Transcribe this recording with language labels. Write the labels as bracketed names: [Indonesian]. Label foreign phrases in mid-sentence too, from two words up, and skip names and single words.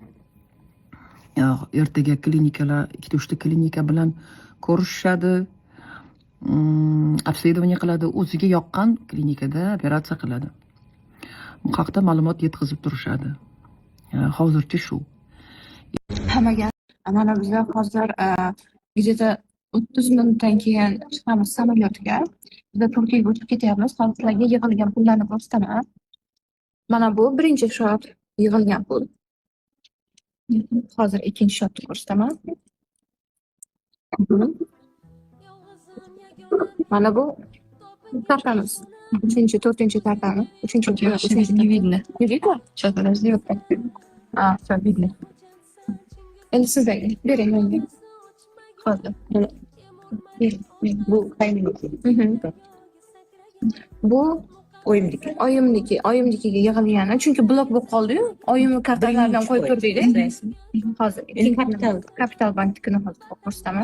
[Uzbek] Ertaga klinikalar, 2-3 klinika bilan ko'rishishadi. Обследование qiladi, o'ziga yoqqan klinikada operatsiya qiladi. Bu haqda ma'lumot yetkazib turishadi. Hozircha shu. Hammaga mana biz hozir где-то 30 minutdan keyin chiqamiz samolyotga. Biz Turkiyaga o'tib ketyapmiz. Hozirlarga yig'ilgan pullarni ko'rsataman. Mana bu birinchi shot yig'ilgan pul. Hozir ikkinchi shotni ko'rsataman. Mana bu kartamiz. 3-4 kartamiz. 3-4. [Russian] Не видно. Не видно? Сейчас, подожди, вот так. Все видно. [Uzbek] Endi sizlarga bering menga. Hozir. Bu qaynimiki. Bu oyimnikiga yig'ilgani, chunki blok bo'lib qoldi-yu. Oyimni kartalaridan qo'yib turdik-da. Hozir Kapital banknikini hozir ko'rsataman.